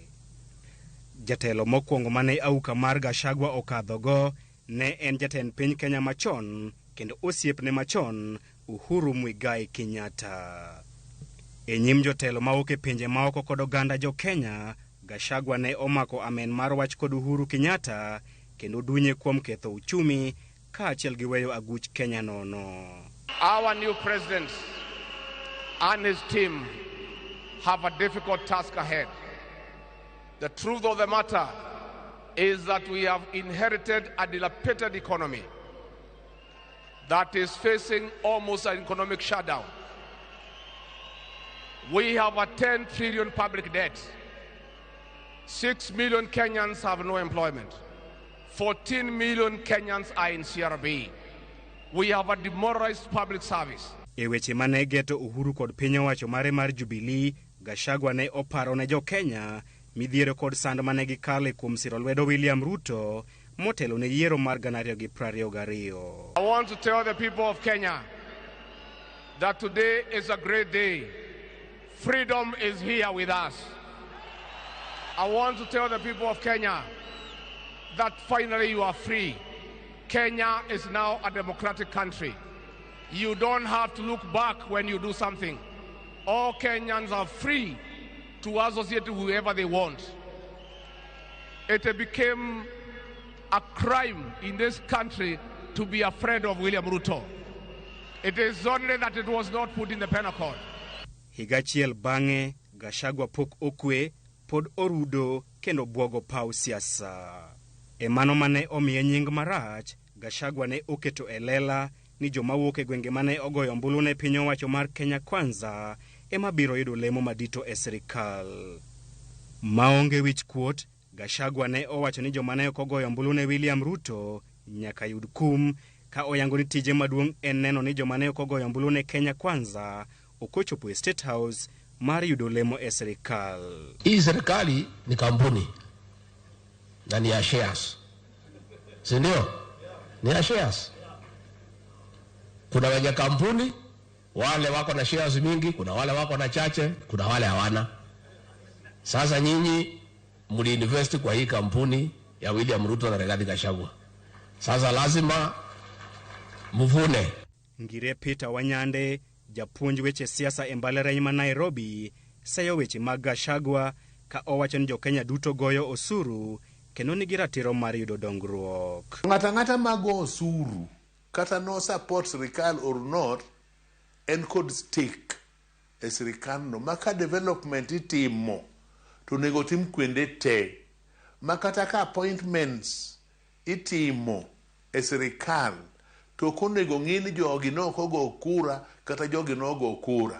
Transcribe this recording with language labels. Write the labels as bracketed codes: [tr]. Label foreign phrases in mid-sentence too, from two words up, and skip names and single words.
[luo] Jatelo mokwongo mane auka mar Gachagua okadhogo ne en jatend piny Kenya machon kendo osiepne machon Uhuru Muigai Kenyatta. E nyim jotelo maok e pinje maoko kod oganda jo Kenya, Gachagua ne omako amen mar wach kod Uhuru Kenyatta kendo dunye kuom ketho uchumi kaachiel gi weyo aguch Kenya nono. [en] Our new president and his team have a difficult task ahead. The truth of the matter is that we have inherited a dilapidated economy that is facing almost an economic shutdown. We have a 10 trillion public debt. 6 million Kenyans have no employment. 14 million Kenyans are in CRB. We have a demoralized public service. [luo] E weche mane geto Uhuru kod piny owacho mare mar Jubilee, Gachagua ne oparo ne jo Kenya midhiero kod sand mane gikale kuom siro lwedo William Ruto motelo ne yiero mar 2022. [en] I want to tell the people of Kenya that today is a great day. Freedom is here with us. I want to tell the people of Kenya that finally you are free. Kenya is now a democratic country. You don't have to look back when you do something. All Kenyans are free to associate with whoever they want. It became a crime in this country to be afraid of William Ruto. It is only that it was not put in the penal code. [luo] Higachiel bange, Gachagua pok okwe, pod orudo kendo buogo pau siasa. E mano mane omiye nying marach, Gachagua ne oketo elela ni joma wuok e gwenge mane ogoyo ombulu ne piny owacho mar Kenya Kwanza ema biro yudo lemo madito e sirikal. Maonge wich kuot, Gachagua ne owacho ni joma ne ogoyo ombulu ne William Ruto nyaka yud kum, ka oyango ni tije maduong' en neno ni joma ne ogoyo ombulu ne Kenya Kwanza okochopo e State House mar yudo lemo e sirikal. [sw] Hii serikali ni kampuni na ni ya shares. Sindio? Ni ya shares. Kuna wenye kampuni, wale wako na shares mingi, kuna wale wako na chache, kuna wale hawana. Sasa nyinyi muli invest kwa hii kampuni ya William Ruto na Rigathi Gachagua. Sasa lazima mvune. [luo] Ngire Peter Wanyande, japuonj weche siasa e mbalariany ma Nairobi, sayo weche mag Gachagua ka owacho ni jo Kenya duto goyo osuru kendo nigi ratiro mar yudo dongruok. Ng'ata mago osuru kata [en] no support [luo] sirikal [en] or not [luo] en kod stake e sirikal no maka development itimo to nego tim kwende te makata ka appointments itimo e sirikal to konego ng'ini jogi no kogo kura kata jogi no go kura.